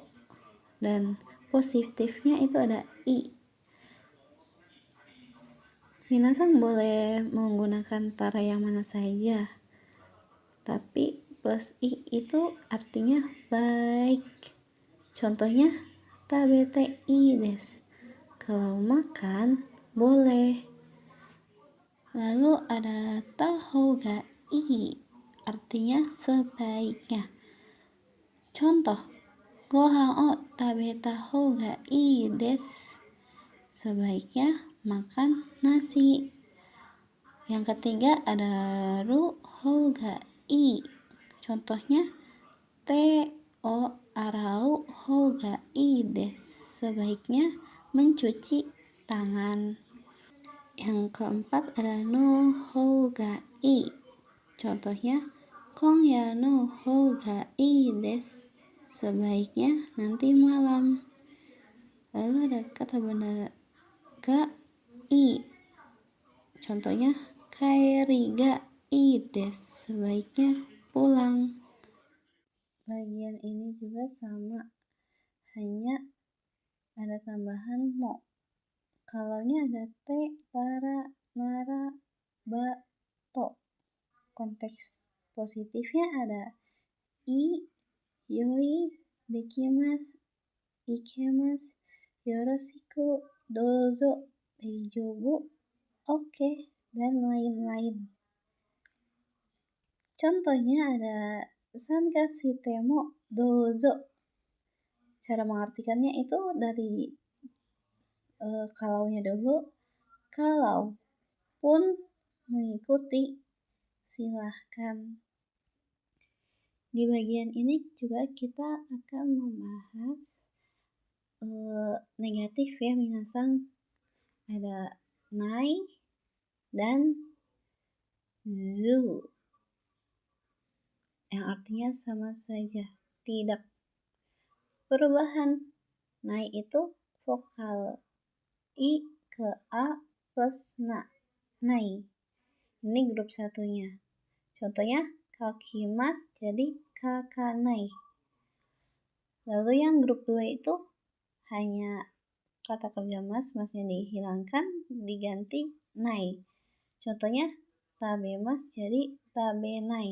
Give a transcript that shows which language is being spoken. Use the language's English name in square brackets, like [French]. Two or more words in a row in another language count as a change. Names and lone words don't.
[Indonesian] Dan positifnya itu ada i. Minasan boleh menggunakan tara yang mana saja. Tapi plus i itu artinya baik. [Japanese] Contohnya 食べていいです. [Indonesian] Kalau makan boleh. Lalu ada [Japanese] たほうがいい, [Indonesian] artinya sebaiknya. Contoh, [Japanese] ご飯を食べたほうがいいです. [Indonesian] Sebaiknya makan nasi. Yang ketiga ada [Japanese] るほうがいい. Contohnya 手を洗うほうがいいです. [Indonesian] Sebaiknya mencuci tangan. Yang keempat ada [Japanese] のほうがいい. Contohnya 今夜のほうがいいです. [Indonesian] Sebaiknya nanti malam. Lalu ada kata benda [Japanese] がいい. Contohnya 帰りがいいです. [Indonesian] Sebaiknya pulang. Bagian ini juga sama, hanya ada tambahan mo. Kalaunya ada te, tara, nara, ba, to. Konteks positifnya ada i, [Japanese] よい、できます、いけます、よろしく、どうぞ、大丈夫, [Indonesian] oke, dan lain-lain. Contohnya ada [Japanese] 参加してもどうぞ. [Indonesian] Cara mengartikannya itu dari kalaunya dulu, kalau pun mengikuti, silahkan. Di bagian ini juga kita akan membahas negatif ya, minasan. Ada nai dan zu. yang artinya sama saja, tidak. Perubahan nai itu vokal I ke A plus na, nai. Ini grup satunya. Contohnya kaki mas jadi kakanai. Lalu yang grup 2 itu hanya kata kerja masnya dihilangkan, diganti nai. Contohnya tabemas jadi tabenai.